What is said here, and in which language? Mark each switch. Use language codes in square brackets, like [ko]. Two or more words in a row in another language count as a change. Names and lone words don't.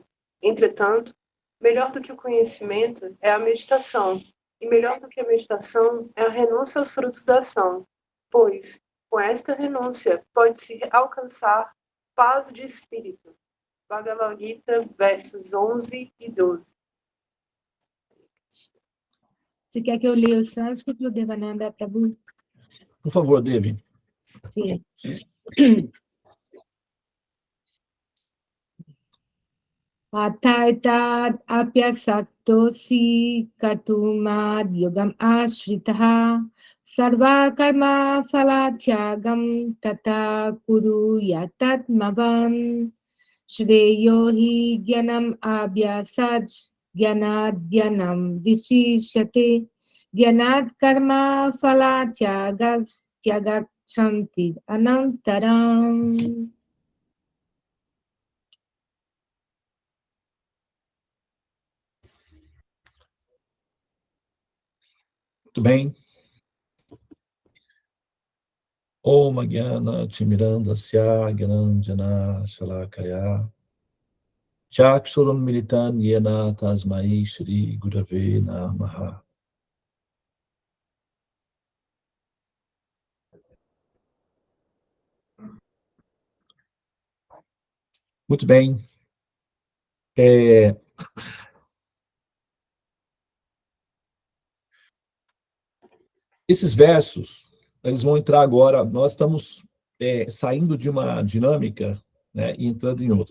[pt] Entretanto, melhor do que o conhecimento é a meditação, e melhor do que a meditação é a renúncia aos frutos da ação, pois, com esta renúncia, pode-se alcançar paz de espírito. Bhagavad Gita, versos 11 e 12. Você quer que eu leia o sânscrito, Devananda Prabhu? Por favor, Devi. Sim. [sa] Ataitad apyasaktosi kartumad yogam ashritaha sarva karma phalatyagam tata kuru yatatmavam shreyo hi gyanam abhyasaj gyanadyanam vishishyate gyanad karma phalatyagas tyagachanti anantaram. [pt] Muito bem. [sa] Om Jnana Timirandasya Gyananjana Shalakaya Chakshuram Militan Yena Tasmai Shri Gurave Namaha. [pt] Muito bem. Esses versos, eles vão entrar agora, nós estamos saindo de uma dinâmica, né, e entrando em outra.